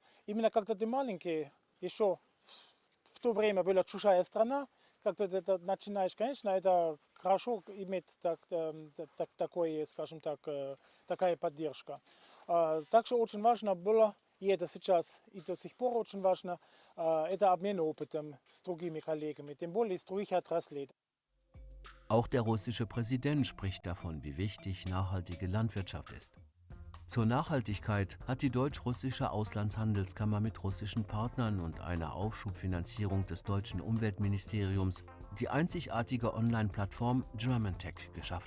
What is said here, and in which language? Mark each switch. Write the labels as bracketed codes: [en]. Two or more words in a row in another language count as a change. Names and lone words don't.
[ru] Именно когда ты маленький, еще в то время была чужая страна, когда ты это начинаешь, конечно, это хорошо иметь такое, скажем так, такая поддержка. Так что очень важно было, и это сейчас и до сих пор очень важно, это обмен опытом с другими коллегами, тем более из других отраслей. [de] Auch der russische Präsident spricht davon, wie wichtig nachhaltige Landwirtschaft ist. Zur Nachhaltigkeit hat die deutsch-russische Auslandshandelskammer mit russischen Partnern und einer Aufschubfinanzierung des deutschen Umweltministeriums die einzigartige Online-Plattform GermanTech geschaffen.